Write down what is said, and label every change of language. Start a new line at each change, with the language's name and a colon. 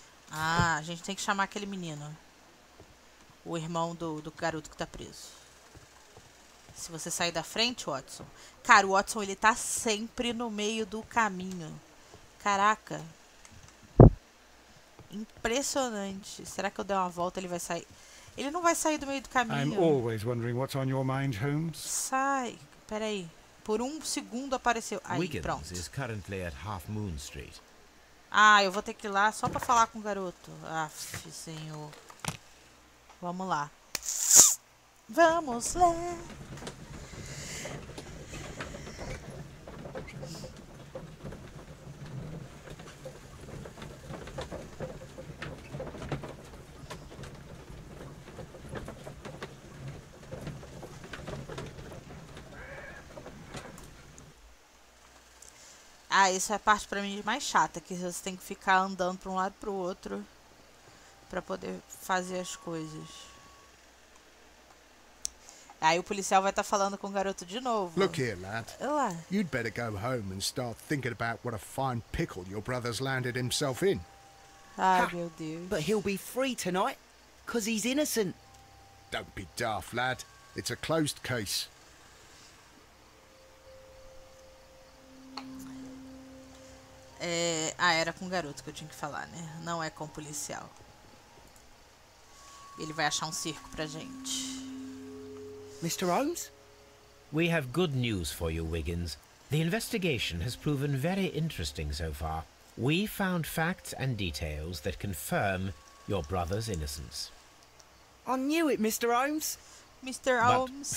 Portuguese: Ah, a gente tem que chamar aquele menino. O irmão do garoto que tá preso. Se você sair da frente, Watson... Cara, o Watson, ele tá sempre no meio do caminho. Caraca. Impressionante. Será que eu der uma volta ele vai sair? Ele não vai sair do meio do caminho.
English: I'm always wondering what's on your mind, Holmes.
Portuguese: Sai. Peraí. Por um segundo apareceu. Aí,
English: Wiggins
Portuguese: pronto.
English: is currently at Half Moon Street.
Portuguese: Ah, eu vou ter que ir lá só pra falar com o garoto. Aff, senhor. Vamos lá. Vamos lá. Ah, isso é a parte pra mim mais chata, que você tem que ficar andando pra um lado e pro outro pra poder fazer as coisas. Aí o policial vai estar falando com o garoto de novo.
English: Look here, lad.
Portuguese: Olá.
English: You'd better go home and start thinking about what a fine pickle your brother's landed himself in.
Portuguese: Ai, Ha, meu Deus.
English: But he'll be free tonight, 'cause he's innocent. Don't be daft, lad. It's a closed case.
Portuguese: Era com o garoto que eu tinha que falar, né? Não é com o policial. Ele vai achar um circo pra gente.
English: Mr. Holmes? We have good news for you, Wiggins. The investigation has proven very interesting so far. We found facts and details that confirm your brother's innocence. I knew it, Mr. Holmes. Mr. But Holmes.